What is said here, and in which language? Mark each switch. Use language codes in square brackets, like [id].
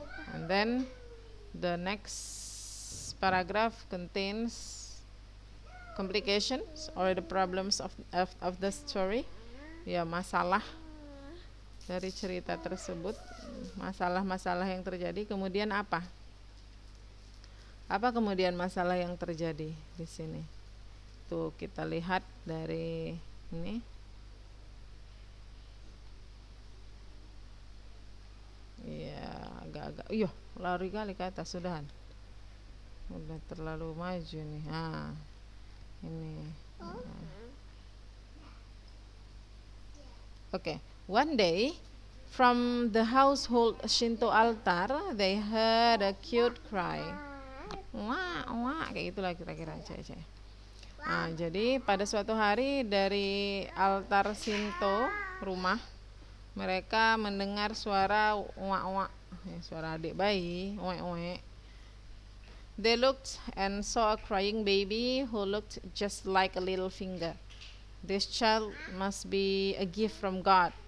[en] And then the next paragraph contains complications or the problems of the story. [id] Ya, masalah dari cerita tersebut, masalah-masalah yang terjadi. Kemudian apa? Apa kemudian masalah yang terjadi di sini? Tuh kita lihat dari ini. Ya, agak-agak. Lari kali ke atas sudahan. Udah terlalu maju nih. Nah, ini. [en] Okay. One day, from the household Shinto altar, they heard a cute cry. [id] Wah, kayak gitulah kira-kira. Nah, jadi pada suatu hari dari altar Shinto rumah, mereka mendengar suara uak-uak, suara adik bayi, uek-uek. [en] They looked and saw a crying baby who looked just like a little finger. This child must be a gift from God.